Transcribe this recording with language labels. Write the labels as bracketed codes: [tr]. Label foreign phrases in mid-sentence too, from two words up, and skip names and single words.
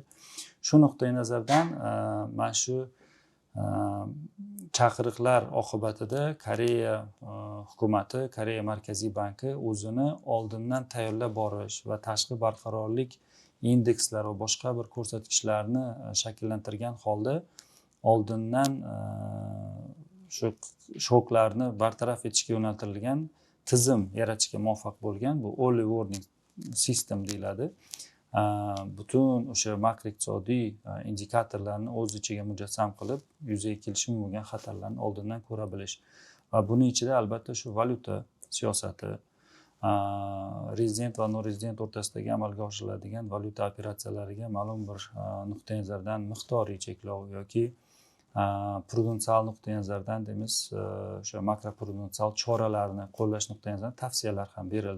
[uz] Shu nuqtai nazardan mana shu chaqiriqlar oqibatida Koreya hukumati, Koreya Markaziy banki o'zini oldindan tayyorlab borish va tashqi barqarorlik indekslar va boshqa bir ko'rsatkichlarni shakllantirgan holda oldindan shu shoklarni bartaraf etishga yo'naltirilgan tizim yaratishga muvaffaq bo'lgan. Bu [en] early warning system [uz] deyiladi. Butun o'sha makroiqtisodiy indikatorlarni o'z ichiga mujassam qilib, yuzaga kelishi mumkin bo'lgan xatarlarni oldindan ko'ra bilish. Va buning ichida albatta shu valyuta siyosati, rezident va norezident o'rtasidagi amalga oshiriladigan valyuta operatsiyalariga ma'lum bir nuqtai nazardan miqdoriy cheklov yoki prudensial nuqtai nazardan deymiz, o'sha makroprudensial choralarni qo'llash nuqtai nazaridan tavsiyalar ham berildi.